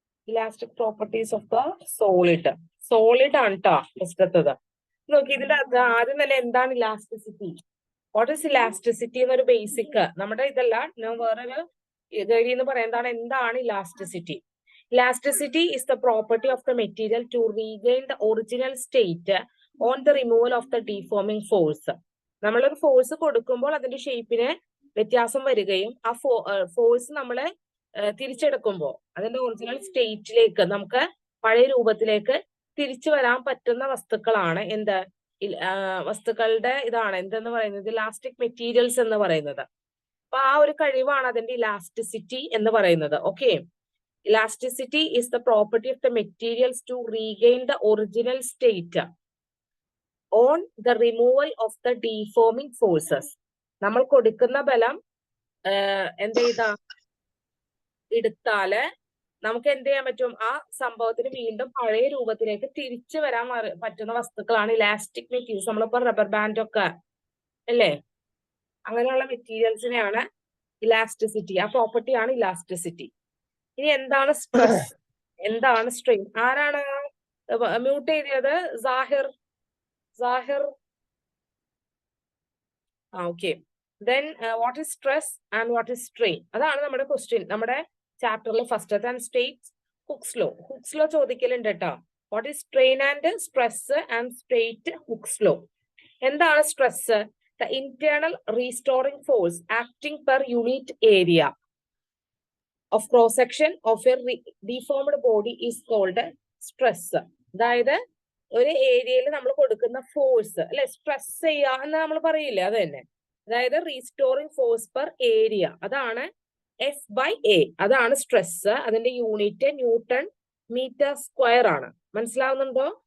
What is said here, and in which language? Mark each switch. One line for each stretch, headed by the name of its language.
English: Elastic properties of the solid. Solid
Malayalam: ആണ് കേട്ടോ ഫസ്റ്റത്തത്. നോക്കി ഇതിന്റെ ആദ്യം തന്നെ എന്താണ് ഇലാസ്റ്റിസിറ്റി?
English: what is elasticity
Malayalam: എന്നൊരു ബേസിക് നമ്മുടെ ഇതല്ല, ഞാൻ വേറൊരു ഗൈഡ് എന്ന് പറയുന്നതാണ് എന്താണ് elasticity.
English: Elasticity is the property of the material to regain the original state on the removal of the deforming force.
Malayalam: നമ്മളൊരു ഫോഴ്സ് കൊടുക്കുമ്പോൾ അതിന്റെ ഷേപ്പിന് വ്യത്യാസം വരികയും ആ ഫോഴ്സ് നമ്മള് തിരിച്ചെടുക്കുമ്പോൾ അതിന്റെ ഒറിജിനൽ സ്റ്റേറ്റിലേക്ക് നമുക്ക് പഴയ രൂപത്തിലേക്ക് തിരിച്ചു വരാൻ പറ്റുന്ന വസ്തുക്കളാണ് എന്ത് വസ്തുക്കളുടെ ഇതാണ് എന്തെന്ന് പറയുന്നത് ഇലാസ്റ്റിക് മെറ്റീരിയൽസ് എന്ന് പറയുന്നത്. അപ്പൊ ആ ഒരു കഴിവാണ് അതിന്റെ ഇലാസ്റ്റിസിറ്റി എന്ന് പറയുന്നത്.
English: Okay, elasticity is the property of the materials to regain the original state on the removal of the deforming forces.
Malayalam: നമ്മൾ കൊടുക്കുന്ന ബലം എന്ത് ചെയ്താ എടുത്താല് നമുക്ക് എന്ത് ചെയ്യാൻ പറ്റും? ആ സംഭവത്തിന് വീണ്ടും പഴയ രൂപത്തിലേക്ക് തിരിച്ചു വരാൻ പറ്റുന്ന വസ്തുക്കളാണ് ഇലാസ്റ്റിക് മെറ്റീരിയൽസ്. നമ്മളിപ്പോ റബ്ബർ ബാൻഡ് ഒക്കെ അല്ലേ, അങ്ങനെയുള്ള മെറ്റീരിയൽസിനെയാണ് ഇലാസ്റ്റിസിറ്റി. ആ പ്രോപ്പർട്ടിയാണ് ഇലാസ്റ്റിസിറ്റി. ഇനി എന്താണ് സ്ട്രെസ്, എന്താണ് സ്ട്രെയിൻ? ആരാണ് മ്യൂട്ട് ചെയ്തത്? Shahir.
English: Okay, then what is stress and what is strain?
Malayalam: അതാണ് നമ്മുടെ ക്വസ്റ്റ്യൻ നമ്മുടെ ചാപ്റ്ററിൽ first.
English: and state Hooke's law
Malayalam: ചോദിക്കലുണ്ട് കേട്ടോ.
English: What is strain and stress and state Hooke's law.
Malayalam: എന്താണ് stress?
English: The internal restoring force acting per unit area of cross section of a deformed body is called stress.
Malayalam: അതായത് ഒരു ഏരിയയിൽ നമ്മൾ കൊടുക്കുന്ന force അല്ലെ, stress ചെയ്യുക എന്ന് നമ്മൾ പറയില്ലേ, അത് തന്നെ. അതായത് റീസ്റ്റോറിംഗ് ഫോഴ്സ് പെർ ഏരിയ, അതാണ് F/A, അതാണ് സ്ട്രെസ്. അതിന്റെ യൂണിറ്റ് ന്യൂട്ടൺ മീറ്റർ സ്ക്വയർ ആണ്. മനസ്സിലാവുന്നുണ്ടോ?